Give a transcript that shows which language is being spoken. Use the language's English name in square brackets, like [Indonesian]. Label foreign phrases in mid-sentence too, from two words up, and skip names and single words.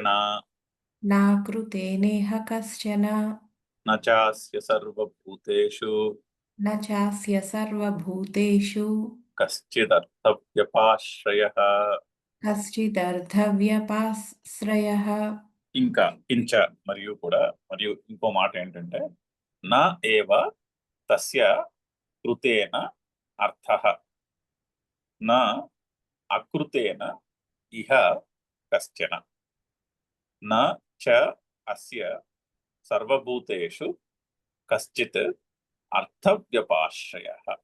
[Sanskrit] नाकृतेनेह कश्चन న చాస్య సర్వభూతేషు न चास्य सर्वभूतेषु కశ్చిదర్థవ్యపాశ్రయః. कश्चिदर्थव्यपाश्रयः [Telugu] ఇంకా కించ మరియు ఇంకో మాట ఏంటంటే [Sanskrit] నా ఏవ తస్య కృతేన అర్థః నా అకృతేన ఇహ కశ్చన నా చ అస్య సర్వభూతేషు కశ్చిత్ అర్థవ్యపాశ్రయః.